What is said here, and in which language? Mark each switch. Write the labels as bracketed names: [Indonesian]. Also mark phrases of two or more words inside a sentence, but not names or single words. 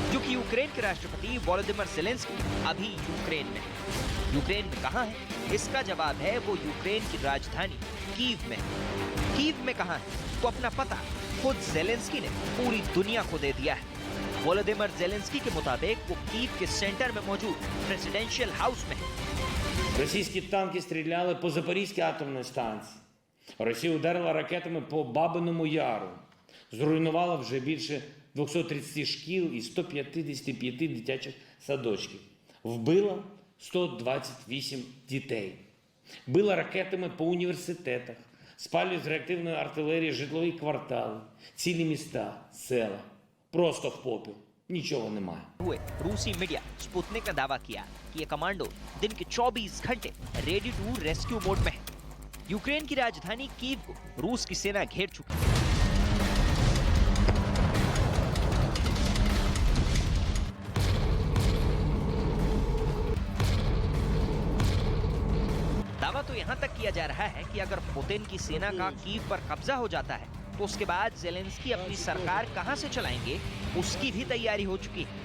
[Hindi] क्योंकि यूक्रेन के राष्ट्रपति वोलोदिमीर ज़ेलेंस्की अभी यूक्रेन में है। यूक्रेन में कहां है? इसका जवाब है वो यूक्रेन की राजधानी कीव में। कीव में कहां है? तो अपना पता खुद ज़ेलेंस्की ने पूरी दुनिया को दे दिया है। वोलोदिमीर ज़ेलेंस्की के मुताबिक वो कीव के सेंटर में मौजूद प्रेसिडेंशियल हाउस में है। [Ukrainian] Російські танки стріляли по Запорізькій атомній станції. Росія ударила ракетами по Бабиному Яру. Зруйнувала вже більше 230 шкіл і 155 дитячих садочків. Вбила 128 дітей. Била ракетами по університетах. Спалює з реактивної артилерії житлові квартали, цілі міста, села. Просто в попіл. Нічого немає. [Hindi] हुए रूसी मीडिया स्पुतनिक ने दावा किया कि ये कमांडो दिन के 24 घंटे [English] ready to rescue mode [Hindi] में है। यूक्रेन की राजधानी कीव को रूस की सेना घेर चुकी है। दावा तो यहां तक किया जा रहा है कि अगर पुतिन की सेना का कीव पर कब्जा हो जाता है तो उसके बाद ज़ेलेंस्की अपनी सरकार कहां से चलाएंगे उसकी भी तैयारी हो चुकी है।